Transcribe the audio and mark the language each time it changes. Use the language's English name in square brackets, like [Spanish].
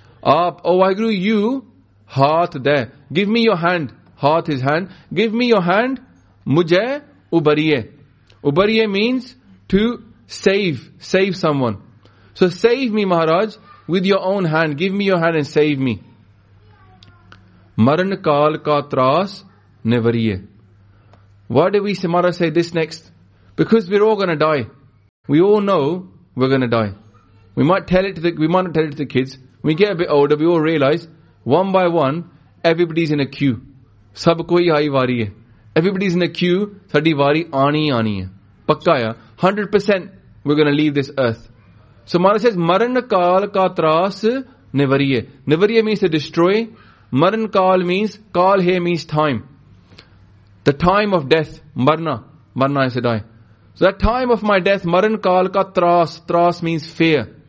[Punjabi] ਆਪ, O Waheguru, you ਹਾਥ ਦੇ. [English] Give me your hand. Haat is hand. Give me your hand. [Punjabi] Mujhe ubariye. [English] Ubariye means to save someone. So save me, Maharaj, with your own hand. Give me your hand and save me. [Punjabi] Maran kaal ka tras nevariye. [English] Why do we, Maharaj, say this next? Because we're all going to die. We all know we're going to die. We might not tell it to the kids. When we get a bit older, we all realize, one by one, everybody's in a queue. [Punjabi] ਸਭ ਕੋਈ ਆਈ ਵਾਰੀ ਹੈ. [English] Everybody's in a queue. [Punjabi] ਸਾਡੀ ਵਾਰੀ ਆਣੀ ਹੈ. ਪੱਕਾ ਯਾ. [English] 100% we're going to leave this earth. So Maharaj says, [Punjabi] Maran kaal ka tras nevariye. [English] Nevariye means to destroy. Maran kaal means, kaal here means time. The time of death, marna. Marna is to die. So that time of my death, [Punjabi] maran kaal ka tras. [English] Tras means fear.